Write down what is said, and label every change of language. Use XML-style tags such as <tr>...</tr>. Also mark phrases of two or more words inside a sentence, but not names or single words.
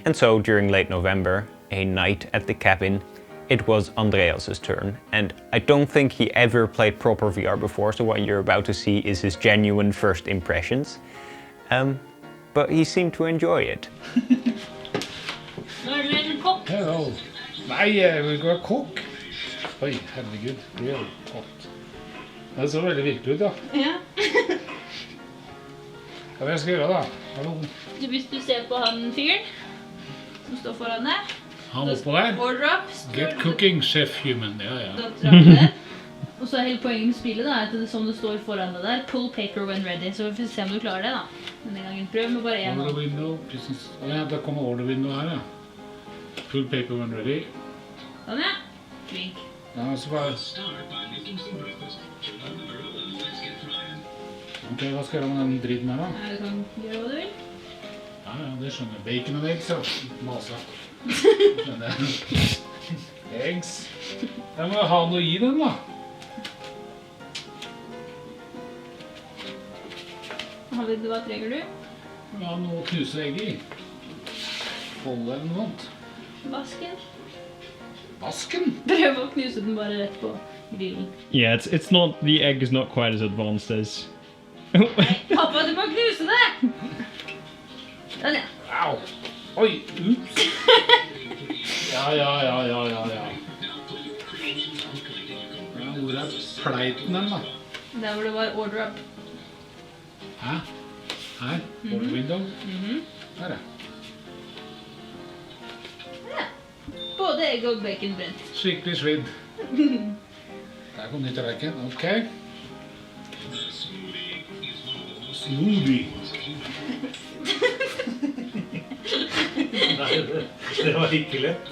<en>And so during late November, a night at the cabin, it was Andreas's turn. And I don't think he ever played proper VR before, so what you're about to see is his genuine first impressions. But he seemed to enjoy it. Hello.</en> <no>Nei, vi går kokk. Oi, herregud, det er godt. Det så veldig virkelig ut, da. Ja. Hva er det jeg skal gjøre, da? Hallo. Hvis du ser på han fyren som står foran deg, Han oppå der.</no> <en>order up, Get cooking, chef human.</en> <no>Ja, ja. da trapper du det. Og så er hele poenget med spillet da, at det som det står foran deg der,</no> <en>pull paper when ready,</en> <no>så vi får se om du klarer det da. Denne gangen prøv med bare en</no> <en>Order</en> <no>hånd.</no> <en>window.</en> <no>Precis. Ja, da kommer</no> <en>order window</en> <no>her, ja.</no> <en>Full paper when ready.</en> <no>Sånn ja, flink. Ja, så bare... Ok, hva skal jeg gjøre med den dritten her, da? Ja, du kan gjøre hva du vil. Ja, ja, det skjønner jeg. Bacon og eggs, ja. Masa. Skjønner jeg. Eggs. Jeg må ha noe i den, da. Hva trenger du? Ja, noe å knuse egg i. Folde eller noe sånt. Vasken. Vasken? Prøv å knuse den bare rett på grillen.</no> <en>Yeah, it's not, the egg is not quite as advanced as...</en> <no>Pappa, du må knuse det! Sånn ja. Au! Oi, ups! Ja. Ja, hvor er pleiten den, da? Der hvor det var</no> <en>order up.</en> <no>Hæ? Her?</no> <en>Order window?</en> <no>Her, ja. Ja. Både egg og bacon brent. Skikkelig svidd. Der kom ny tallerken. Ok. Smoothie. Nei, det var ikke lett.</no>